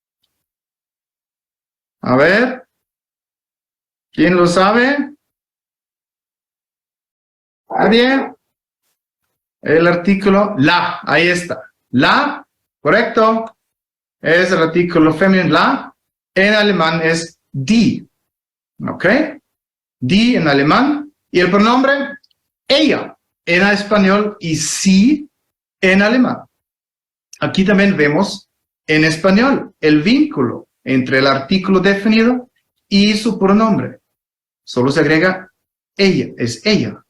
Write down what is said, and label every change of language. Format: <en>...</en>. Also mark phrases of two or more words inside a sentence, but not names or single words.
<es>A ver. ¿Quién lo sabe? ¿Nadie? El artículo la, ahí está. La, correcto. Es el artículo femenino la. En alemán es die. ¿Ok? Die en alemán. Y el pronombre ella en español y sí en alemán. Aquí también vemos en español el vínculo entre el artículo definido y su pronombre. Solo se agrega ella, es ella.</es>